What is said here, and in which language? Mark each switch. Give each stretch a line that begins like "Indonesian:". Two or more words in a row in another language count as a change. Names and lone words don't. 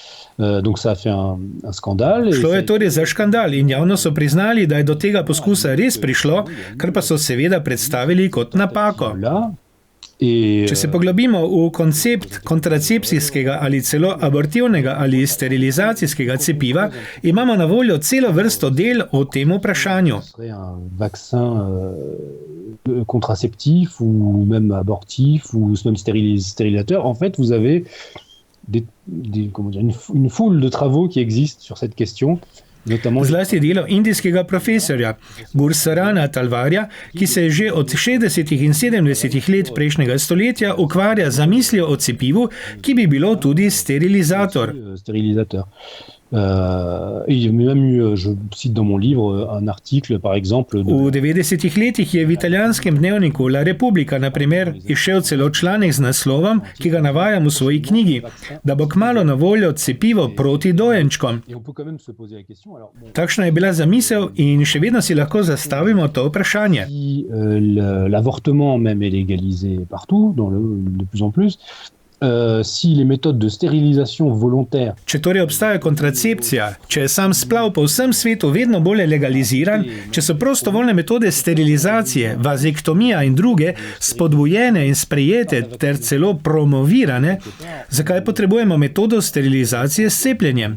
Slovenian: Šlo je torej za škandal in javno so priznali, da je do tega poskusa res prišlo, kar pa so seveda predstavili kot napako. Če se poglobimo v koncept kontracepcijskega ali celo abortivnega ali sterilizacijskega cepiva, imamo na voljo celo vrsto del o tem vprašanju.
French: Contraceptif ou même abortif ou même stérilisateur, en fait, vous avez une foule de travaux qui existent sur cette question.
Slovenian: Zlasti delo indijskega profesorja Gursarana Talvarja, ki se že od 60. in 70. let prejšnjega stoletja ukvarja z mislijo o cepivu, ki bi bilo tudi sterilizator.
French: Il y a même eu, je cite dans mon livre, un article, par exemple...
Slovenian: V 90-ih letih je v italijanskem dnevniku La Repubblica, na primer, izšel celo članek z naslovom, ki ga navajam v svoji knjigi, da bo kmalu na voljo cepivo proti dojenčkom. Takšna je bila zamisel in še vedno si lahko zastavimo to vprašanje.
French: L'avortement même est légalisé partout, de plus en plus. Si les méthodes de stérilisation volontaire...
Slovenian: Če torej obstaja kontracepcija, če je sam splav po vsem svetu vedno bolj legaliziran, če so prostovoljne metode sterilizacije, vazektomija in druge spodbujene in sprejete ter celo promovirane, zakaj potrebujemo metodo sterilizacije s cepljenjem?